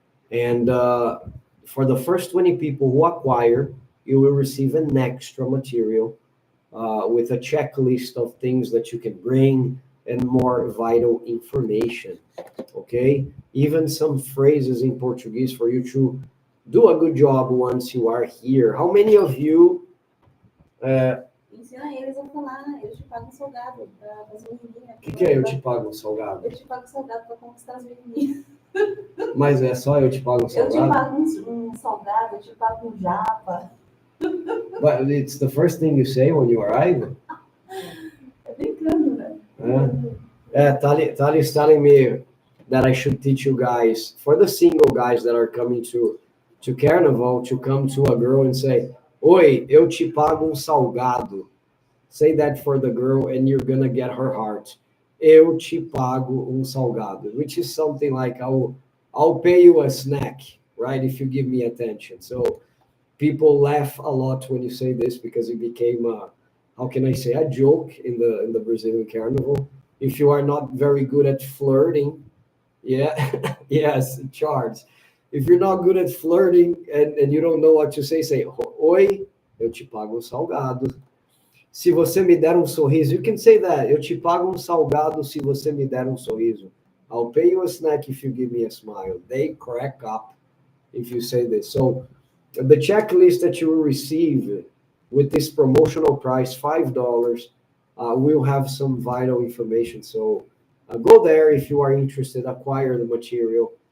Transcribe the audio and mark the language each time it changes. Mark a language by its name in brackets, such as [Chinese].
[English] And for the first 20 people who acquire, you will receive an extra material with a checklist of things that you can bring and more vital information. Okay? Even some phrases in Portuguese for you to do a good job once you are here. How many of you? [Portuguese] Ensina eles a falar, eu te pago um salgado para as menininhas. O que é eu te pago um salgado? Eu te pago salgado para conquistar as menininhas. Mas é só eu te pago um Eu te salgado? pago um salgado, eu te pago um japa. [English] But it's the first thing you say when you arrive? [Portuguese] É brincando, né? [English] Tali is telling me that I should teach you guys, for the single guys that are coming to Carnival, to come to a girl and say, [Portuguese] Oi, eu te pago um salgado. [English] Say that for the girl and you're gonna get her heart. [Portuguese] Eu te pago um salgado, [English] which is something like I'll pay you a snack, right? If you give me attention. So people laugh a lot when you say this because it became how can I say, a joke in the Brazilian Carnival. If you are not very good at flirting, yeah, yes, Charles. If you're not good at flirting and you don't know what to say [Portuguese] oi, eu te pago um salgado. Se você me der um sorriso, [English] you can say that. [Portuguese] Eu te pago um salgado se você me der um sorriso. [English] I'll pay you a snack if you give me a smile. They crack up if you say this. So the checklist that you will receive with this promotional price, $5, will have some vital information. So go there if you are interested, acquire the material.